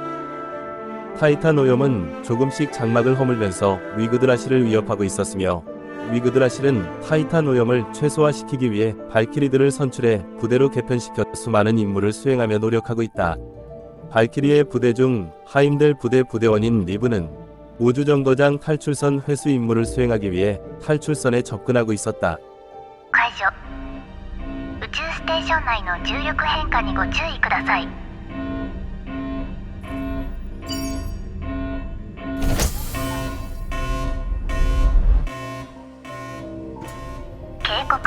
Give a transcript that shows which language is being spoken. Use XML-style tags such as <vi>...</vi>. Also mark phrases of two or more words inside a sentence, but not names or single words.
<ko>타이탄 오염은 조금씩 장막을 허물면서 위그드라실을 위협하고 있었으며 위그드라실은 타이탄 오염을 최소화시키기 위해 발키리들을 선출해 부대로 개편시켜 수많은 임무를 수행하며 노력하고 있다. 발키리의 부대 중 하임델 부대 부대원인 리브는 우주정거장 탈출선 회수 임무를 수행하기 위해 탈출선에 접근하고 있었다.</ko> <ja>解除。宇宙ステーション内の重力変化にご注意ください。警告。</ja>